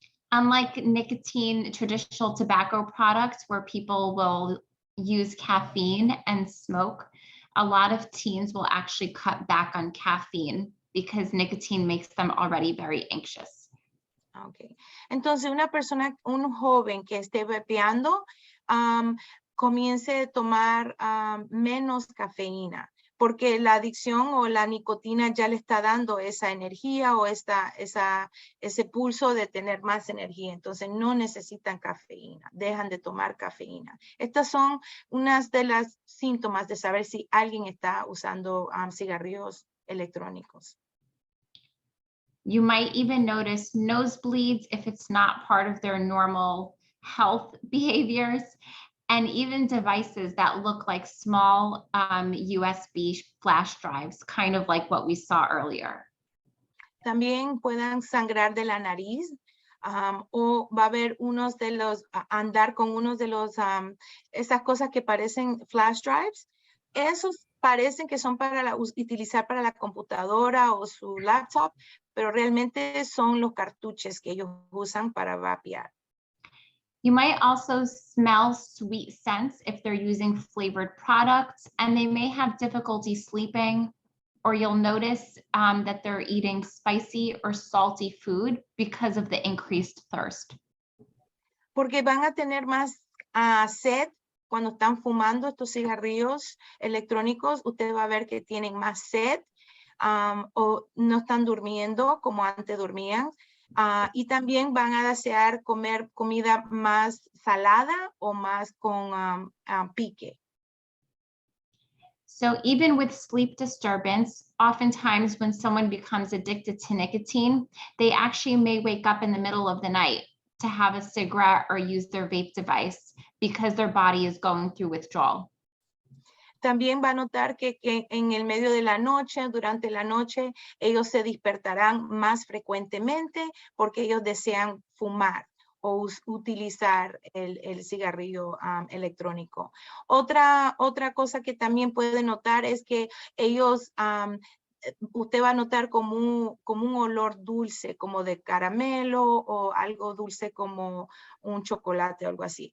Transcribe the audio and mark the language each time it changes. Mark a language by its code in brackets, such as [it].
[en] Unlike nicotine, traditional tobacco products where people will use caffeine and smoke, a lot of teens will actually cut back on caffeine because nicotine makes them already very anxious. Okay. [es] Entonces, un joven que esté vapeando, comience a tomar menos cafeína, porque la adicción o la nicotina ya le está dando esa energía o ese pulso de tener más energía. Entonces, no necesitan cafeína, dejan de tomar cafeína. Estas son unas de las síntomas de saber si alguien está usando cigarrillos electrónicos. [en] You might even notice nosebleeds if it's not part of their normal health behaviors, and even devices that look like small USB flash drives, kind of like what we saw earlier. [es] También puedan sangrar de la nariz, o va a haber andar con unos de los, esas cosas que parecen flash drives. Esos parecen que son para utilizar para la computadora o su laptop, pero realmente son los cartuchos que ellos usan para vapear. [en] You might also smell sweet scents if they're using flavored products, and they may have difficulty sleeping, or you'll notice that they're eating spicy or salty food because of the increased thirst. [es] Porque van a tener más sed cuando están fumando estos cigarrillos electrónicos. Usted va a ver que tienen más sed, o no están durmiendo como antes dormían. Y también van a desear comer comida más salada o más con pique. [en] So even with sleep disturbance, oftentimes when someone becomes addicted to nicotine, they actually may wake up in the middle of the night to have a cigarette or use their vape device because their body is going through withdrawal. [es] También va a notar que en el medio de la noche, durante la noche, ellos se despertarán más frecuentemente porque ellos desean fumar o utilizar el cigarrillo electrónico. Otra cosa que también puede notar es que ellos, usted va a notar como un olor dulce, como de caramelo o algo dulce como un chocolate o algo así.